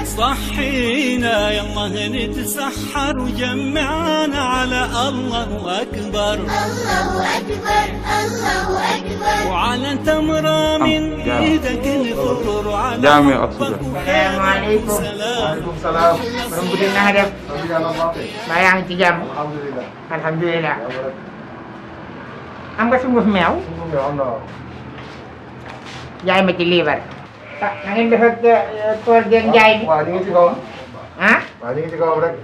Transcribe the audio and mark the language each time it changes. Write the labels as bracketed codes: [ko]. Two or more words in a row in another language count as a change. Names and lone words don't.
[ar] صحينا يلا نتسحر وجمعنا على الله أكبر الله أكبر الله أكبر وعلى تمرة من إيدك نفطر على جامع أكبر. السلام عليكم. وعليكم السلام. [wo] Alhamdulillah ada. Bayang ci jam. Alhamdulillah. Alhamdulillah. Am nga sunguf meew? Jaay ma ci liibar. Na ngeen def ak koor geeg njaay bi. Waaw ñu ngi ci kawam. Ah? Waaw ñu ngi ci kawam rek.